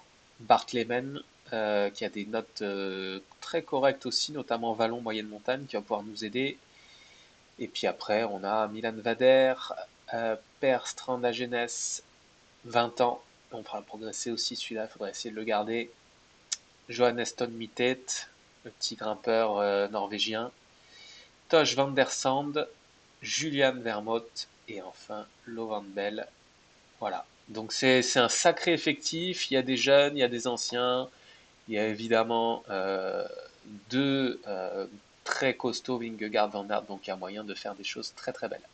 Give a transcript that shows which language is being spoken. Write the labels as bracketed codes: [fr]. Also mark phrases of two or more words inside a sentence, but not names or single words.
[fr] Bart Lehman, qui a des notes très correctes aussi, notamment Vallon, Moyenne Montagne, qui va pouvoir nous aider. Et puis après, on a Milan Vader, Per Strandagenes, 20 ans. On pourra progresser aussi celui-là, il faudrait essayer de le garder. Johannes Mittet, le petit grimpeur norvégien. Tosh van der Sande, Julian Vermont et enfin Lovan Bell. Voilà. Donc c'est un sacré effectif. Il y a des jeunes, il y a des anciens. Il y a évidemment deux très costauds, Vingegaard, Van Aert, donc il y a moyen de faire des choses très très belles.